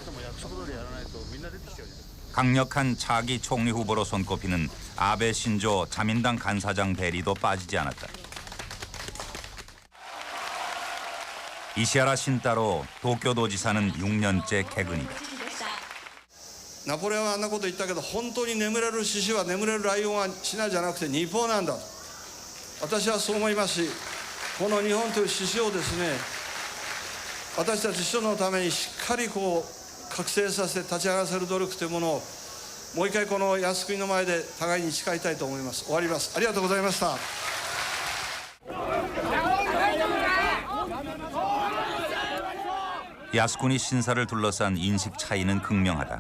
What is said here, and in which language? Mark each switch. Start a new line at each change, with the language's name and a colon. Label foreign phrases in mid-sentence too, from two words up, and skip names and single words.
Korean: 강력한 차기 총리 후보로 손꼽히는 아베 신조 자민당 간사장 대리도 빠지지 않았다. 이시하라 신타로 도쿄도지사는 6년째 개근이다.
Japanese: ナポレオンはあんなこと言ったけど本当に眠れる獅子は眠れるライオンはシナじゃなくて日本なんだと私はそう思いますし、この日本という獅子をですね、私たち人のためにしっかり覚醒させて立ち上がらせる努力というものをもう一回この靖国の前で互いに誓いたいと思います。終わります。ありがとうございました。
Korean: 야스쿠니 신사를 둘러싼 인식 차이는 극명하다.